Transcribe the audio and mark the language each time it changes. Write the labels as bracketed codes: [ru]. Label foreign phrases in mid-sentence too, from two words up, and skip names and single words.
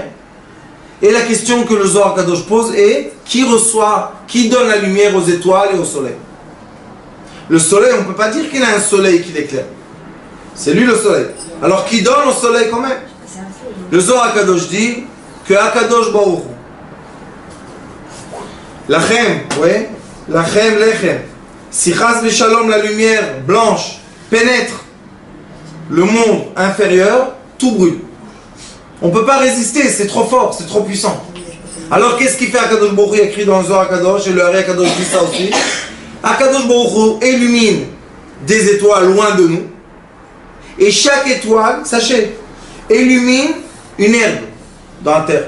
[fr] Et la question que le Zohar Kadosh pose est qui donne la lumière aux étoiles et au soleil? Le soleil, on ne peut pas dire qu'il a un soleil qui l'éclaire. C'est lui le soleil. Alors qui donne au soleil quand même? Le Zohar Kadosh dit que [he] הקדוש ברוך הוא, [fr] Lachem, oui, [he] לכם, לחם, [fr] si [he] חס ושלום, [fr] la lumière blanche pénètre le monde inférieur, tout brûle. On ne peut pas résister, c'est trop fort, c'est trop puissant. Alors qu'est-ce qu'il fait [he] הקדוש ברוך הוא? [fr] Écrit dans le Zohar Kadosh, et le Ari Akadosh dit ça aussi. [he] הקדוש ברוך הוא [fr] illumine des étoiles loin de nous, et chaque étoile, sachez, illumine une herbe dans la terre.